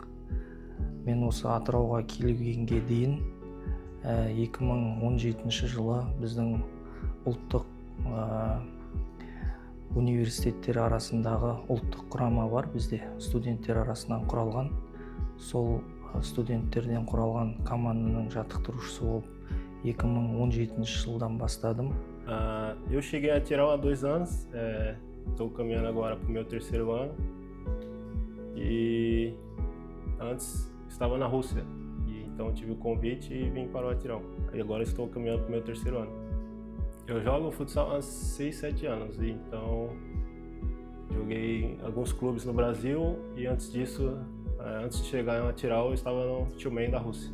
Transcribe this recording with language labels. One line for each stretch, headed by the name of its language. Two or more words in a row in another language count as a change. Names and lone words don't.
Kazakh: Мен осы Атырауға келгенге дейін 2017 жылы біздің ұлттық университеттер арасындағы ұлттық құрама бар бізде, студенттер арасынан құралған. Сол студенттерден құралған команданың жаттықтырушысы болып 2017 жылдан бастадым.
Portuguese: Eu cheguei a Tirau há 2 anos, estou caminhando agora para o meu 3º ano e antes estava na Rússia, e então tive o convite e vim para o Atirão. E agora estou caminhando para o meu 3º ano. Eu jogo futsal há 6, 7 anos, e então joguei em alguns clubes no Brasil e antes disso, antes de chegar em Atirau, eu estava no Tyumen da Rússia.